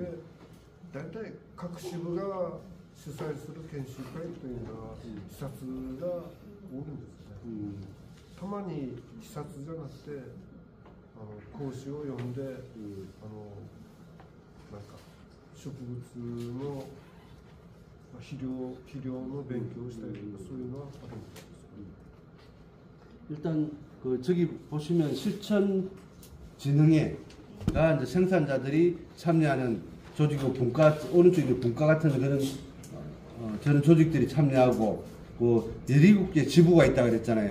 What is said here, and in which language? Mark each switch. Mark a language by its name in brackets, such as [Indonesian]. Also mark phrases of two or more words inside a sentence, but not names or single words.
[Japanese] で大体各支部が主催する研修会というのは視察が多いんですね。たまに視察じゃなくて講師を呼んで、なんか植物の肥料の勉強をしたりとかそういうのはあるみたいです。 [Korean] 일단 그 저기 보시면 실천진흥회가 이제 생산자들이 참여하는 조직이고 분과 오른쪽에 분과 같은 그런 저런 조직들이 참여하고 그 17개 지부가 있다고 그랬잖아요.